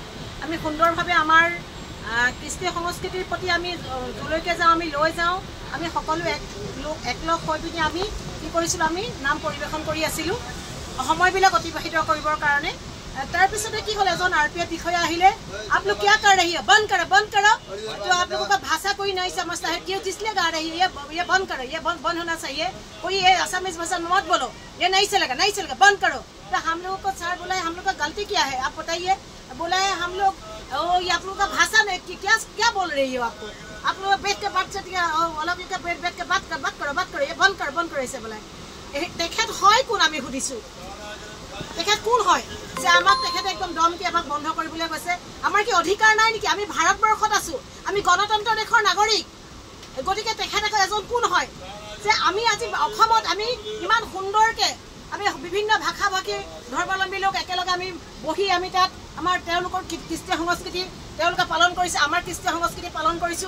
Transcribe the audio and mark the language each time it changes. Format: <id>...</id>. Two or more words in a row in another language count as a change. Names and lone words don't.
<as>আমি সুন্দৰভাৱে আমাৰ কৃষ্টি সংস্কৃতিৰ প্ৰতি আমি যলৈকে যাওঁ, আমি লৈ যাওঁ, আমি সকলো একলগ হৈ পিনে আমি কি কৰিছিলোঁ, আমি নাম পৰিৱেশন কৰি আছিলোঁ সময়বিলাক অতিবাহিত কৰিবৰ কাৰণে। তাৰপিছতে কি হ'ল, এজন RPF বিষয়া আহিলে,</as> <hi>आप लोग क्या कर रही है? बंद करो जो आप लोगों का भाषा कोई नहीं समझता है, क्यों जिसलिए गा रही है ये बंद करो, ये बंद होना चाहिए। कोई ये असमीज भाषा में मत बोलो, ये नहीं चलेगा, बंद करो। तो हम लोगों को सर बोला है, हम लोग का गलती क्या है आप बताइए? बोला है हम लोग ये आप लोगों का भाषा में क्या बोल रही हो? आप लोग बैठ के बात अलग बैठ के बात करो, ये बंद करो ऐसे बोला है।</hi> <as>तेखेत হয় কোন? আমি সুধিছোঁ তেখেত কোন হয় যে আমাক তেখেতে একদম দমকে আমাক বন্ধ কৰিবলৈ কৈছে? আমাৰ কি অধিকাৰ নাই নেকি? আমি ভাৰতবৰ্ষত আছোঁ, আমি গণতন্ত্ৰ দেশৰ নাগৰিক। গতিকে তেখেত এজন কোন হয় যে আমি আজি অসমত আমি ইমান সুন্দৰকৈ আমি বিভিন্ন ভাষা ভাষী ধৰ্মাৱলম্বী লোক একেলগে আমি বহি আমি তাত আমাৰ তেওঁলোকৰ কৃষ্টি সংস্কৃতি তেওঁলোকে পালন কৰিছে, আমাৰ কৃষ্টি সংস্কৃতি পালন কৰিছোঁ।</as>